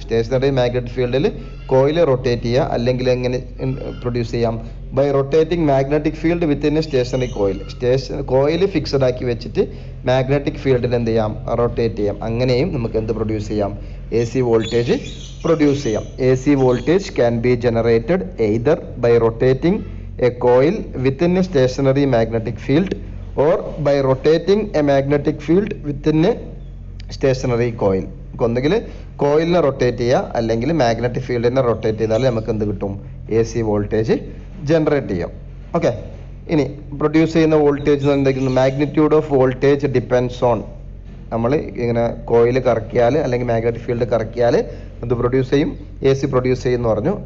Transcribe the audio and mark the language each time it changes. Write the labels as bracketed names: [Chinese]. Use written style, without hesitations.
[Malayalam] Stationery magnetic ഫീൽഡിൽ coil rotate ചെയ്യുക, അല്ലെങ്കിൽ എങ്ങനെ പ്രൊഡ്യൂസ് ചെയ്യാം, [English] By rotating magnetic field within a stationary coil. [Malayalam] Coil fixed ആക്കി വെച്ചിട്ട് മാഗ്നറ്റിക് ഫീൽഡിൽ എന്ത് ചെയ്യാം, റൊട്ടേറ്റ് ചെയ്യാം. അങ്ങനെയും നമുക്ക് എന്ത് പ്രൊഡ്യൂസ് ചെയ്യാം, എ സി വോൾട്ടേജ് പ്രൊഡ്യൂസ് ചെയ്യാം. A C voltage [English] Can be generated either by rotating a coil within a stationary magnetic field or by rotating a magnetic field within a stationary coil. [Malayalam] ഒന്നുകിൽ കോയിലിനെ rotate ചെയ്യുക, അല്ലെങ്കിൽ magnetic ഫീൽഡിനെ rotate ചെയ്താൽ നമുക്ക് എന്ത് കിട്ടും, A C voltage generate ചെയ്യാം. Okay, ഇനി പ്രൊഡ്യൂസ് ചെയ്യുന്ന വോൾട്ടേജ് എന്തൊക്കെയാണ്, [English] Magnitude of voltage depends on. [Malayalam] നമ്മൾ ഇങ്ങനെ കോയിൽ കറക്കിയാൽ അല്ലെങ്കിൽ മാഗ്നറ്റിക് ഫീൽഡ് കറക്കിയാൽ എന്ത് പ്രൊഡ്യൂസ് ചെയ്യും, എ സി പ്രൊഡ്യൂസ് ചെയ്യുമെന്ന് പറഞ്ഞു.